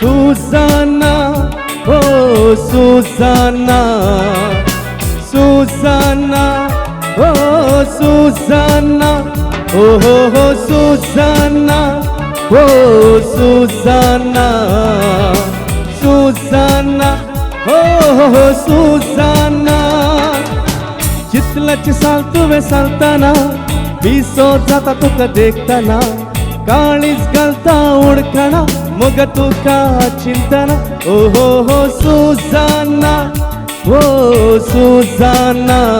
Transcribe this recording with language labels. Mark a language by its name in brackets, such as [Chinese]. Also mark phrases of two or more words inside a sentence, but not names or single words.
[English] Susanna, oh Susanna, Susanna, oh Susanna, oh Susanna, oh Susanna, Susanna, oh Susanna. [Konkani] चितलाची साल तुवे सालताना विसो जाता तुका देखताना काळीच घालता उडकणा मग तुका चिंतना ओ हो सुजाना ओ सुजाना